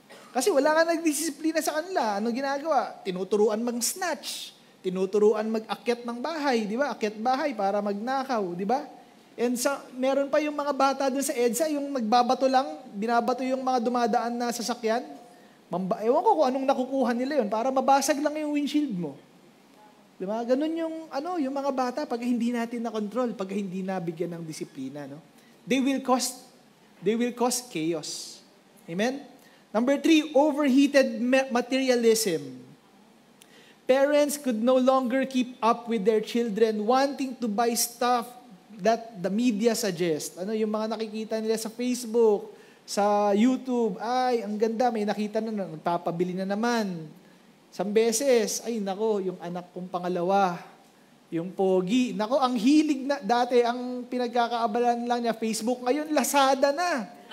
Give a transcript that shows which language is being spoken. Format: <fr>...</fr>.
<tl>Kasi wala nga nagdisiplina sa kanila. Ano ginagawa? Tinuturuan mag-snatch. Tinuturuan mag-akyat ng bahay. Di ba? Akyat bahay para magnakaw. Di ba? And meron pa yung mga bata dun sa EDSA, yung nagbabato lang, binabato yung mga dumadaan na sasakyan. Ewan ko kung anong nakukuha nila yun, para mabasag lang yung windshield mo. Di ba? Ganun yung mga bata pag hindi natin na-control, pag hindi nabigyan ng disiplina. No?</tl> <en>They will cause chaos. Amen? Number 3, overheated materialism. Parents could no longer keep up with their children wanting to buy stuff that the media suggests.</en> <tl>Yung mga nakikita nila sa Facebook, sa YouTube, ay, ang ganda, may nakita na, nagpapabili na naman. Isang beses, ay nako, yung anak kong pangalawa, yung pogi. Nako, ang hilig na, dati ang pinagkakaabalan lang niya, Facebook, ngayon Lazada na.</tl>